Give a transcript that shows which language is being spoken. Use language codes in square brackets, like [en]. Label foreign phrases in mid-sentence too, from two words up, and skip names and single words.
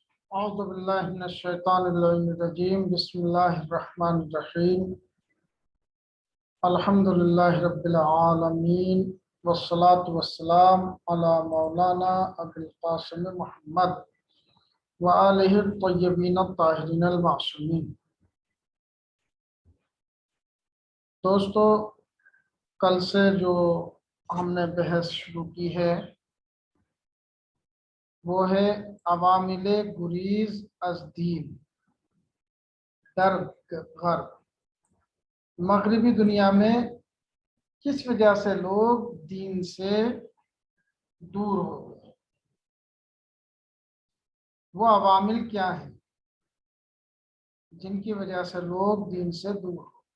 [ar] اعوذ باللہ من الشیطان الرجیم بسم اللہ الرحمن الرحیم الحمد للہ رب العالمین والصلاة والسلام علی مولانا ابو القاسم محمد وآلہ الطیبین الطاہرین المعصومین۔ [ur] دوستو، کل سے جو ہم نے بحث شروع کی ہے وہ ہے [fa] عوامل گریز از دین در غرب۔ [ur] مغربی دنیا میں کس وجہ سے لوگ دین سے دور ہو گئے، وہ عوامل کیا ہیں جن کی وجہ سے لوگ دین سے دور ہو۔